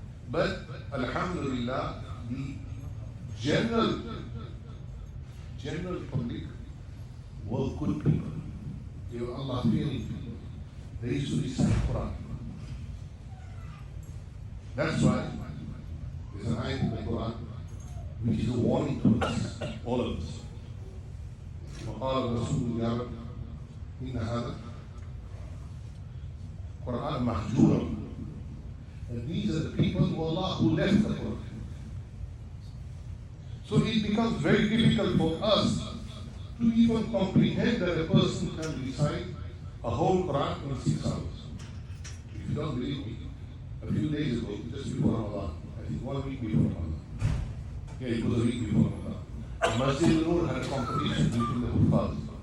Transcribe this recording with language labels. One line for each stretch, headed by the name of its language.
English: But Alhamdulillah, the general public were good people. They were Allah-fearing people. They used to recite Quran. That's why there's an ayat in the Quran which is a warning to us, all of us.
Arabic: وقال الرسول يا رب إن هذا قرآن مهجورا.
English: And these are the people of Allah who left the Quran. So it becomes very difficult for us to even comprehend that a person can recite a whole Quran in 6 hours. If you don't believe me, a few days ago, just before Ramadan, I think 1 week before Ramadan, yeah, it was a week before Ramadan, Masjid al-Nur had a competition between the Hufaz.